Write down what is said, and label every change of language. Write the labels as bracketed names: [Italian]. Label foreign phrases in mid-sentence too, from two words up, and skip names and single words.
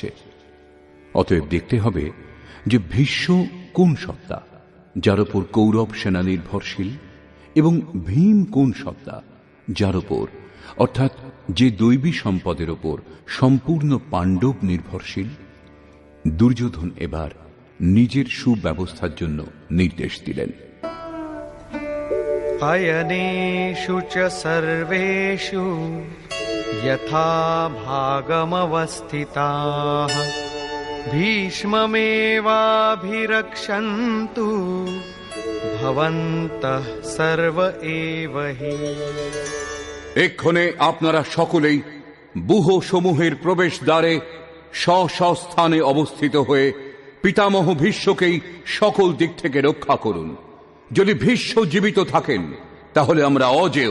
[Bangla] অতএব দেখতে হবে যে ভীষ্ম কোন সত্তা যার উপর কৌরব সেনা নির্ভরশীল, এবং ভীম কোন সত্তা যার উপর অর্থাৎ যে দৈবী সম্পদের উপর সম্পূর্ণ পাণ্ডব নির্ভরশীল। দুর্যোধন এবার নিজের সুব্যবস্থার জন্য নির্দেশ দিলেন। [Sanskrit] अयनेषु च सर्वेषु यथा भागमवस्थिताः भीष्ममेवाभिरक्षन्तु भवन्तः सर्व एव हि। [Bangla] এক্ষণে আপনারা সকলেই বুহ সমূহের প্রবেশ দ্বারে স্বস্থানে অবস্থিত হয়ে পিতামহ ভীষ্মকেই সকল দিক থেকে রক্ষা করুন। যদি ভীষ্ম জীবিত থাকেন তাহলে আমরা অজেয়।